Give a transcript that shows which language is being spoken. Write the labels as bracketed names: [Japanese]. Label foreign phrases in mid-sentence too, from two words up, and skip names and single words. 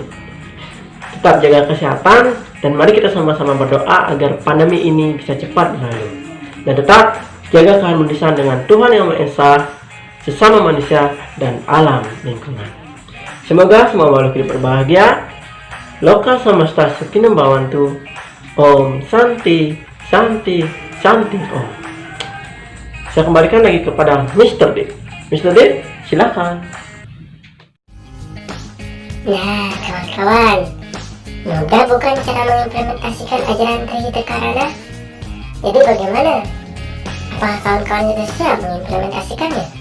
[Indonesian] Tetap jaga kesehatan, dan mari kita sama-sama berdoa agar pandemi ini bisa cepat berlalu. Dan tetap jaga keharmonisan dengan Tuhan Yang Maha Esa, sesama manusia, dan alam lingkungan. Semoga semua makhluk hidup berbahagia. [Sanskrit] Loka samasta sakinam bhavantu. Om Santi, Santi, Santi Om. [Indonesian] Saya kembalikan lagi kepada Mr. D. Mr. D, silakan. Nah, kawan-kawan, mudah bukan cara mengimplementasikan ajaran Trihita Karana? Jadi bagaimana? Apakah kawan-kawan sudah siap mengimplementasikannya?